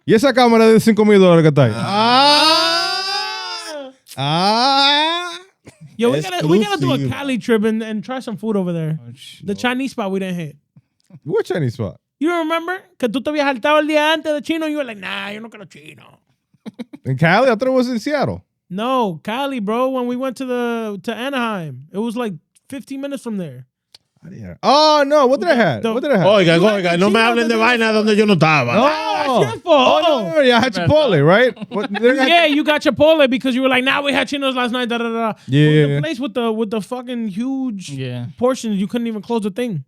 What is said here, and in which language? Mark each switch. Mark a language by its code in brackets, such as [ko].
[es] Y esa cámara de $5,000 que está ahí. Ah. [en] Yo, we gotta do a Exclusive. Cali trip and try some food over there. The Chinese spot we didn't hit. What Chinese spot? You don't remember? [es] Que tú te habías saltado el día antes de chino [en] and you were like, nah, [es] yo no quiero chino. [en] In Cali? I thought it was in Seattle. No, Cali, bro. When we went to Anaheim, it was like 15 minutes from there. Oh, no. What did I have? What did I have? [es] Oiga, no me hablen de vaina donde yo no estaba. [en] Oh, That's your fault. oh, no, yeah, I had Chipotle, right? What, Yeah, you got Chipotle because you were like, nah, we had chinos last night. Da da da. Yeah. The place with the fucking huge Yeah. portions, you couldn't even close the thing.